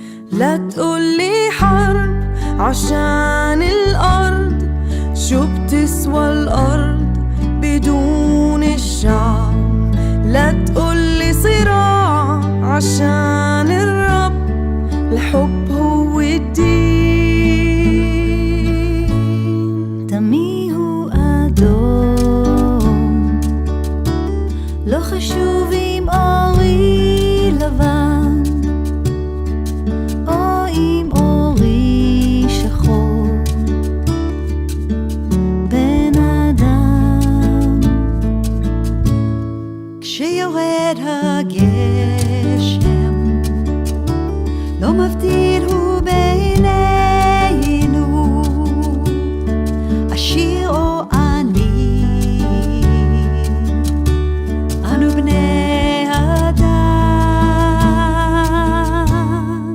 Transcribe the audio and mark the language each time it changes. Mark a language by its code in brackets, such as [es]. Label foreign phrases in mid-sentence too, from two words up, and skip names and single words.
[ar] لا تقولي حرب عشان الأرض، شو بتسوى الأرض بدون الشعب؟ لا تقولي صراع عشان الرب، الحب هو الدين. [he] תמי הוא אדום, לא חשוב אם אורי לבן או אם אורי שחור. בן אדם, כשיורד הגשם לא מבדיל הוא בינינו עשיר או עני, אנו בני אדם.